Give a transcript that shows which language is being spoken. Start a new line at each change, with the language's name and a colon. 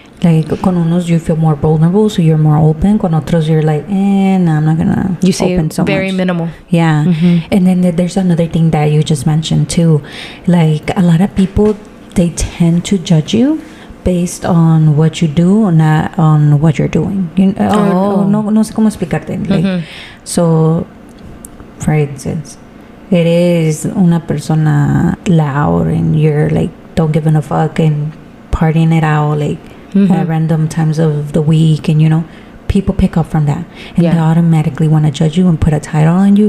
English: Like, con unos, you feel more vulnerable, so you're more open. Con otros, you're like, no, I'm not gonna you say open so very much. Minimal. Yeah. And then there's another thing that you just mentioned, too. Like, a lot of people, they tend to judge you based on what you do, or not on what you're doing.
Spanish: You know, or no sé cómo explicarte.
English: Like, so, for instance, it is una persona loud and you're like, don't give a fuck and partying it out like at random times of the week, and you know, people pick up from that and they automatically want to judge you and put a title on you.